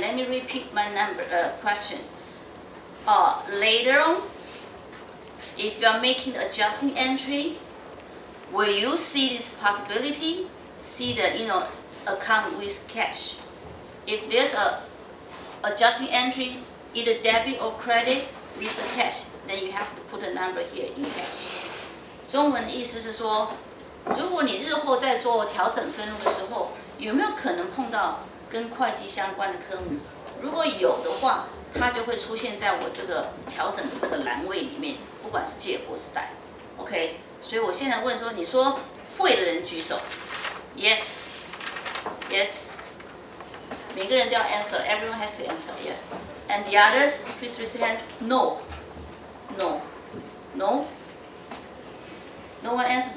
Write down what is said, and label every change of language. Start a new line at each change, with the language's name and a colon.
English: Let me repeat my question. Later on, if you are making adjusting entry, will you see this possibility? See the account with cash. If there's a adjusting entry, either debit or credit with the cash, then you have to put a number here in cash.
Chinese: 中文的意思是说，如果你日后在做调整分录的时候，有没有可能碰到跟会计相关的科目？如果有的话，它就会出现在我这个调整的这个栏位里面，不管是借或是贷。 OK， 所以我现在问说，你说会的人举手 ，Yes， Yes， 每个人都要 answer，
English: everyone has to answer yes。 And the others, please raise your hand. No, no, no. No one answered.